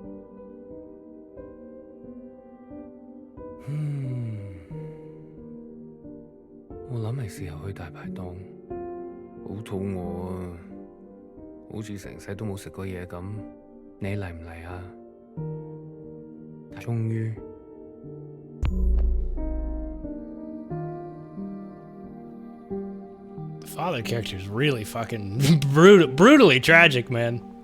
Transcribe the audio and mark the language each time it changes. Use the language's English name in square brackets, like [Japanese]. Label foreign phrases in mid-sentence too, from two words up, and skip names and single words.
[Cantonese] 我諗係時候去大排檔，好肚餓啊，好似成世都冇食過嘢咁。你嚟唔嚟啊？終於。 [English] Father character is really fucking brutally tragic, man.